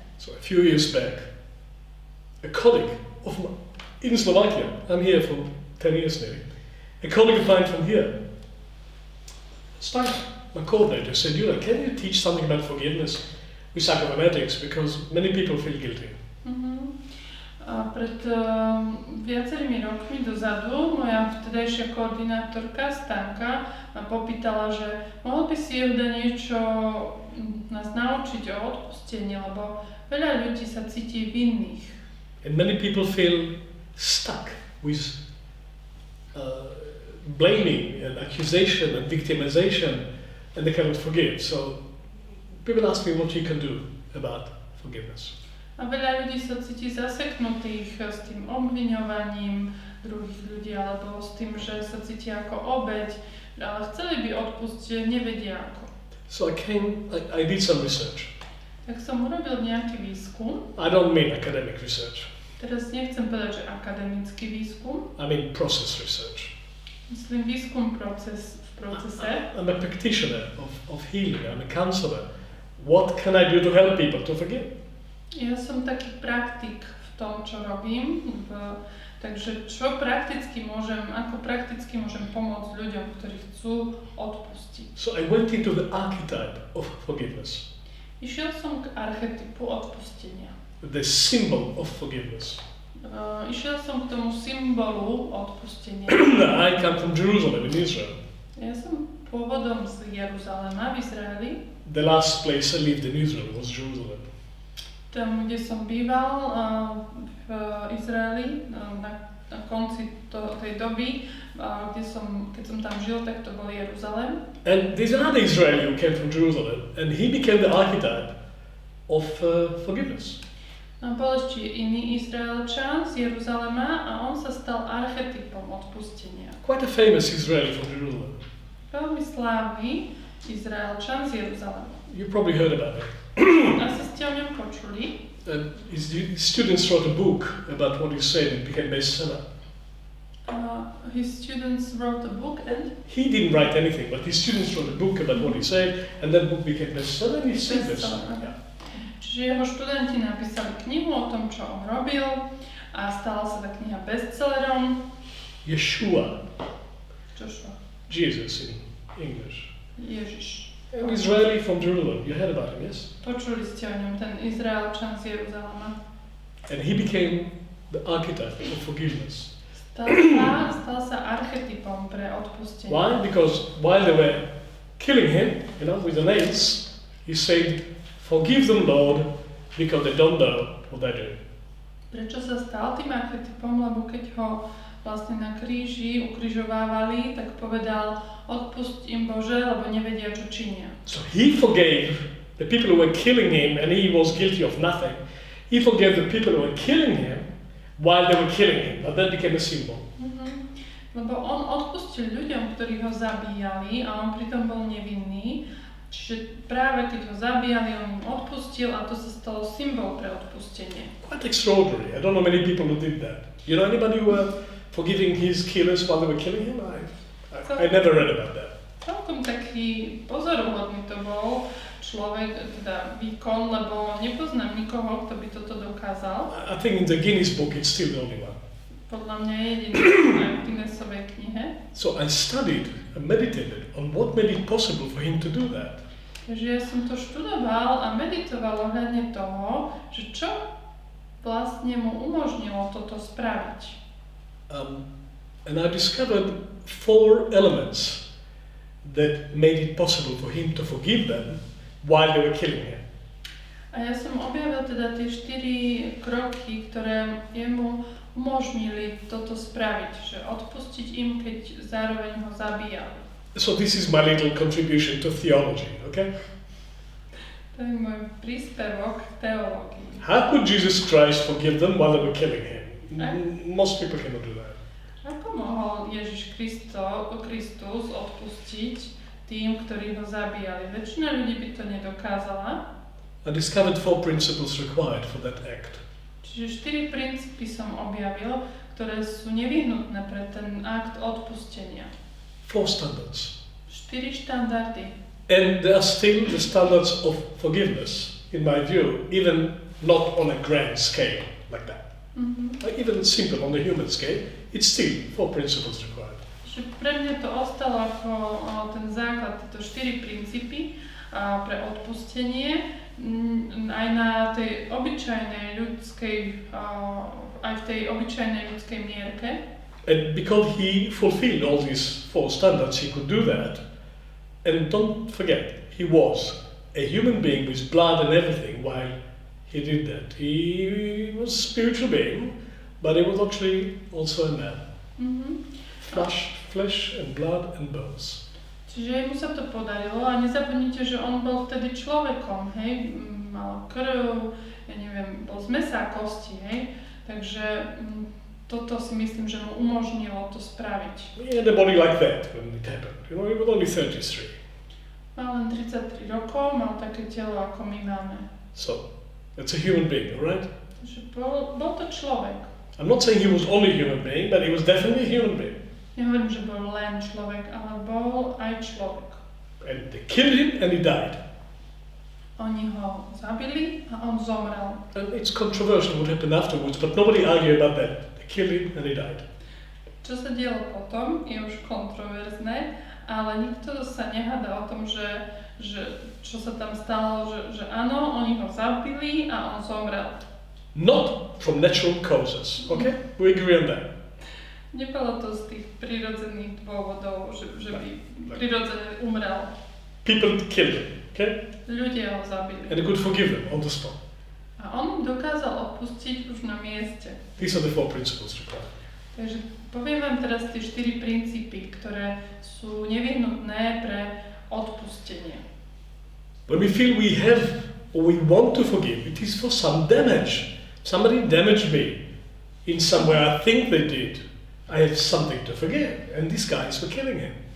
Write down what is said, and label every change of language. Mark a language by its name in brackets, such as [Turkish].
[English] So a few years back, a colleague of mine in Slovakia, I'm here for 10 years nearly, a colleague of mine from here, my coordinator said, Yula, can you teach something about forgiveness with psychomimetics, because many people feel guilty. [Slovak] Pred viacerými rokmi dozadu moja vtedajšia koordinátorka Stanka ma popýtala, že mohol by si Jevda niečo nás naučiť o odpustení, lebo veľa ľudí sa cíti vinných. [English] And many people feel stuck with blaming and accusation and victimization, and they cannot forgive. So people ask me what you can do about forgiveness. [Slovak] A veľa ľudí sa cíti zaseknutých s tým obviňovaním druhých ľudí alebo s tým, že sa cíti ako obeť, ale chceli by odpustiť, nevedia ako. [English] So I did some research. [Slovak] Tak som urobil nejaký výskum. [English] I don't mean academic research. [Slovak] Teraz nechcem povedať, že akademický výskum. [English] I mean process research. [Slovak] Myslím výskum v procese. [English] I'm a practitioner of healing, I'm a counselor. What can I do to help people to forgive? [Slovak] Ja som taký praktik v tom, čo robím, takže ako prakticky môžem pomôcť ľuďom, ktorí chcú odpustiť. [English] So I went into the archetype of forgiveness. [Slovak] Išiel som k archetypu odpustenia. [English] The symbol of forgiveness. [Slovak] Išiel som k tomu symbolu odpustenia. [English] I come from Jerusalem in Israel. [Slovak] Ja som pôvodom z Jeruzalema v Izraeli. [English] The last place I lived in Israel was Jerusalem. [Slovak] Tam, kde som býval v Izraeli, na konci tej doby, keď som tam žil, tak to bol Jeruzalém. [English] And there's another Israeli who came from Jerusalem, and he became the archetype of forgiveness. [Slovak] No, bol ešte iný Izraelčan z Jeruzalema a on sa stal archetypom odpustenia. [English] Quite a famous Israeli from Jerusalem. [Slovak] Veľmi slávny Izraelčan z Jeruzalema. [English] You probably heard about it. [Slovak] Asi ste o ňom počuli. [English] His students wrote a book about what he said. It became bestseller. His students wrote a book and... He didn't write anything, but his students wrote a book about what he said, and that book became bestseller, and he said this. Yeah. [Slovak] Čiže jeho študenti napísali knihu o tom, čo on robil a stala sa tá kniha bestsellerom. [English] Yeshua. Joshua. Jesus in English. [Slovak] Ježiš. [English] An Israeli from Jerusalem. You heard about him, yes? [Slovak] Počuli ste o ňom, ten Izraelčan z Jeruzalema. [English] And he became the archetype of forgiveness. [Slovak] Stal sa archetypom pre odpustenie. [English] Why? Because while they were killing him, with the nails, he said, "Forgive them, Lord, because they don't know what they do." [Slovak] Prečo sa stal tým archetypom? Lebo keď ho vlastne na kríži ukrižovávali, tak povedal, odpusť im Bože, lebo nevedia, čo činia. [English] So he forgave the people who were killing him, and he was guilty of nothing. He forgave the people who were killing him while they were killing him. But that became a symbol. [Slovak] Lebo on odpustil ľuďom, ktorí ho zabíjali a on pritom bol nevinný. Čiže práve keď ho zabíjali, on im odpustil a to sa stalo symbol pre odpustenie. [English] Quite extraordinary. I don't know many people who did that. You know anybody who were forgiving his killers while they were killing him? I never read about that. [Slovak] Celkom taký pozoruhodný to bol človek, teda výkon, lebo nepoznám nikoho, kto by toto dokázal. [English] I think in the Guinness book it's still the only one. [Slovak] Podľa mňa je jediný aj v Guinnessovej knihe. [English] So I studied and meditated on what made it possible for him to do that. [Slovak] Takže ja som to študoval a meditoval ohľadne toho, že čo vlastne mu umožnilo toto spraviť. [English] And I discovered 4 elements that made it possible for him to forgive them while they were killing him. [Slovak] A ja som objavil teda tie 4 kroky, ktoré jemu umožnili toto spraviť, že odpustiť im, keď zároveň ho zabíjali. [English] So this is my little contribution to theology, okay? [Slovak] To je môj príspevok k teológii. [English] How could Jesus Christ forgive them while they were killing him? Most people cannot do that. [Slovak] Ako mohol Ježiš Kristus odpustiť tým, ktorí ho zabíjali? Väčšina ľudí by to nedokázala. [English] I discovered 4 principles required for that act. [Slovak] Čiže 4 princípy som objavil, ktoré sú nevyhnutné pre ten akt odpustenia. [English] 4 standards. [Slovak] 4 štandardy. [English] And there are still the standards of forgiveness, in my view, even not on a grand scale like that. Even simple on the human scale, it's still 4 principles required. [Slovak] Čiže pre mňa to ostalo ako ten základ, tieto 4 princípy pre odpustenie, aj na tej obyčajnej ľudskej, aj v tej obyčajnej ľudskej mierke. [English] And because he fulfilled all these 4 standards, he could do that. And don't forget, he was a human being with blood and everything while he did that. He was a spiritual being, but he was actually also a man. Flesh and blood and bones. [Slovak] Čiže mu sa to podarilo a nezabudnite, že on bol vtedy človekom, hej, mal krv, ja neviem, bol z mäsa a kosti, hej, takže toto si myslím, že mu umožnilo to spraviť. [English] He had a body like that when it happened, he was only 33. [Slovak] Mal len 33 rokov, mal také telo, ako my máme. [English] So, that's a human being, alright? [Slovak] Takže bol to človek. [English] I'm not saying he was only a human being, but he was definitely a human being. [Slovak] Nehovorím, že bol len človek, ale bol aj človek. [English] And they killed him and he died. [Slovak] Oni ho zabili a on zomrel. [English] And it's controversial what happened afterwards, but nobody argued about that. They killed him and he died. [Slovak] Čo sa dialo potom, je už kontroverzné, ale nikto sa nehádá o tom, že čo sa tam stalo, že áno, oni ho zabili a on zomrel. [English] Not from natural causes, okay? We agree on that. [Slovak] Nebolo to z tých prirodzených dôvodov, že by prirodzene umrel. [English] People killed him, okay? [Slovak] Ľudia ho zabili. [English] And they could forgive him on the spot. [Slovak] A on dokázal odpustiť už na mieste. [English] These are the 4 principles required. [Slovak] Takže poviem vám teraz tie 4 princípy, ktoré sú nevyhnutné pre odpustenie. [English] When we feel we have or we want to forgive, it is for some damage. Somebody damaged me in some way I think they did. I have something to forgive, and this guy is for killing him.